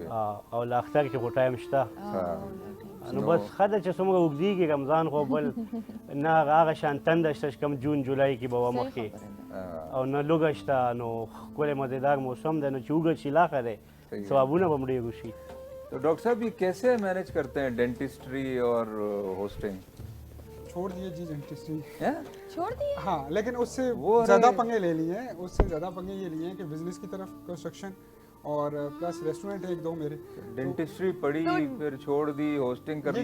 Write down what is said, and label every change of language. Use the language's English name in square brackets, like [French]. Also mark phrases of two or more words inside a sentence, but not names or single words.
[Pashto] او له اختر کې خو ټایم شته نو بس ښه ده چې څومره اوږدېږي رمضان خو بل نه هغه شان تنده شته چې کوم جون جولای کې به وه مخکې او نه لوږه شته نو ښکلی مزېدار موسم دی نو چې اوږد شي لا ښه دی ثوابونه به هم ډېر وشي [Urdu] تو ڈاکٹر صاحب یہ کیسے مینیج کرتے ہیں ڈینٹسٹری اور ہوسٹنگ؟ چھوڑ دیے جی ڈینٹسٹری چھوڑ دیے ہاں لیکن اس سے زیادہ پنگے لے لیے ہیں اس سے زیادہ پنگے یہ لیے ہیں کہ بزنس کی طرف کنسٹرکشن اور [English] plus restaurant [Urdu] ایک دو میرے ڈینٹسٹری پڑھی پھر چھوڑ دی ہوسٹنگ کر لی